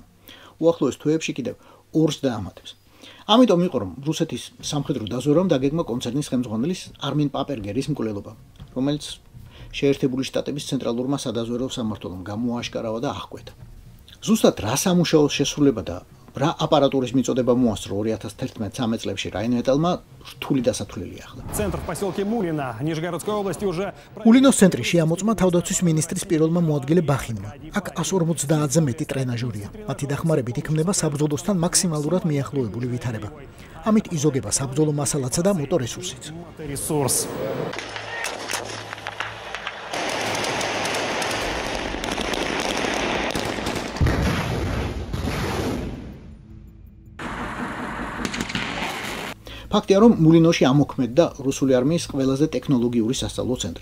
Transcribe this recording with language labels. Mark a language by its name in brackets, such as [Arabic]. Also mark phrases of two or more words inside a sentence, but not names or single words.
[Georgian] უახლოეს თვეებში კიდევ ორს დაამატებს. ამიტომ იყო რომ რუსეთის სამხედრო დაზვერვამ დაგეგმა კონცერნის ხელმძღვანელის არმინ პაპერგერის მკვლელობა, რომელიც შეერთებული შტატების ცენტრალურმა სადაზვერვო სამმართველომ გამოაშკარავა და აღკვეთა. ზუსტად რა სამუშაოს შესრულება და რა აპარატურის მიწოდება მოასწრო 2011-13 წლებში Rheinmetall-მა რთული დასათვლელი ახლა. [Russian] Центр в поселке Мулино, Нижегородской области уже... [Georgian] Ულინოს ცენტრი შეამოწმა თავდაცვის მინისტრის პირველმა მოადგილე ბახინმა. აქ 150-ზე მეტი ტრენაჟორია. მათი დახმარებით იქმნება საბრძოლოსთან მაქსიმალურად მიახლოებული ვითარება. ამით იზოგება საბრძოლო მასალაცა და მოტორესურსიც. ფაქტია, რომ მულინოში ამოქმედდა რუსული არმიის ყველაზე ტექნოლოგიური სასწავლო ცენტრი.